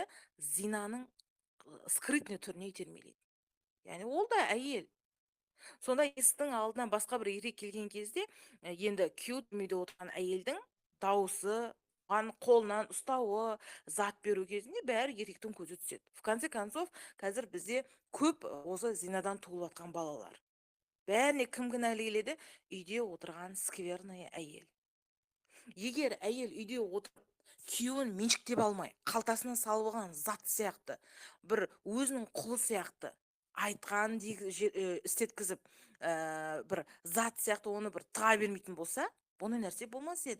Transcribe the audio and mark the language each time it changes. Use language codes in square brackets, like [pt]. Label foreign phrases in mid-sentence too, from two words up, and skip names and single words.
[kk] Зинаның скрытный түріне итермелейді. Яғни ол да әйел. Сонда есіктің алдына басқа бір еркек келген кезде, енді күйеуі түрмеде отырған әйелдің дауысы, оған қолынан ұстауы, зат беру кезінде бәрі еркектің көзі түседі. [ru] В конце концов, [kk] қазір бізде көп осы зинадан туылып жатқан балалар. Бәріне кім кінәлі келеді? Үйде отырған скверная әйел. Егер әйел үйде отырып, күйеуін меншіктеп алмай, қалтасына салып алған зат сияқты, бір өзінің құлы сияқты айтқан істеткізіп, бір зат сияқты оны бір тыға бермейтін болса, бұны нәрсе болмас еді.